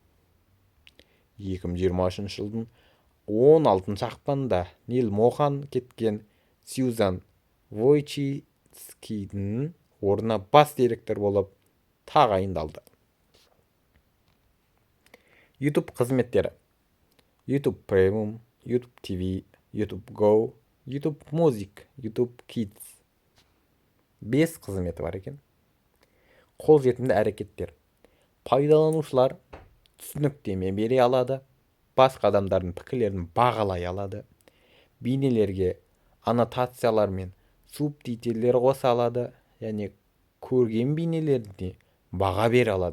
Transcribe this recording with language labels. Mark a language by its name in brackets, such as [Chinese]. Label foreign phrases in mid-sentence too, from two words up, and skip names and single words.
[Kazakh] 2023 жылдың 16 ақпанда Нил Мохан кеткен Сьюзан Войчицкидің орнына бас директор болып тағайындалды. YouTube қызметтері: YouTube Premium, YouTube TV, YouTube Go, YouTube Music, YouTube Kids. 5 қызметі бар екен. Қолжетімді әрекеттер: пайдаланушылар түсініктеме бере алады, басқа адамдардың пікірлерін бағалай алады, бейнелерге аннотациялар мен субтитрлер қоса алады, және көрген бейнелеріне баға бере алады.